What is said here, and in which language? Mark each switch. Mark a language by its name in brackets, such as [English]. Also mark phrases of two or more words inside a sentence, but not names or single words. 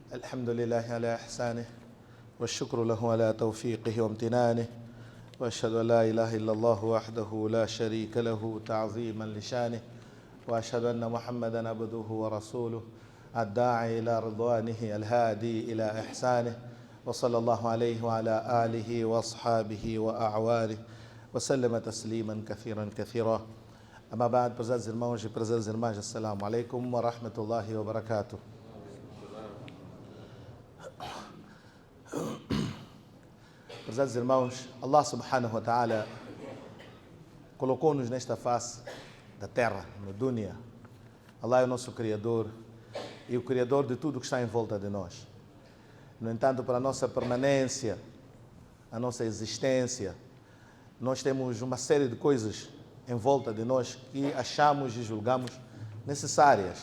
[Arabic] الحمد لله على إحسانه والشكر له على توفيقه وامتنانه وأشهد أن لا إله إلا الله وحده لا شريك له تعظيما لشانه وأشهد أن محمدا عبده ورسوله الداعي إلى رضوانه الهادي إلى إحسانه وصلى الله عليه وعلى آله وأصحابه وأعوانه وسلم تسليما كثيرا كثيرا. أما بعد, [Portuguese] prezados irmãos e prezadas irmãs, [Arabic] السلام عليكم ورحمة الله وبركاته. [Portuguese] Prezados irmãos, [Arabic] الله سبحانه وتعالى [Portuguese] colocou-nos nesta face da terra, no dunya. Allah é o nosso Criador e o Criador de tudo que está em volta de nós. No entanto, para a nossa permanência, a nossa existência, nós temos uma série de coisas em volta de nós que achamos e julgamos necessárias.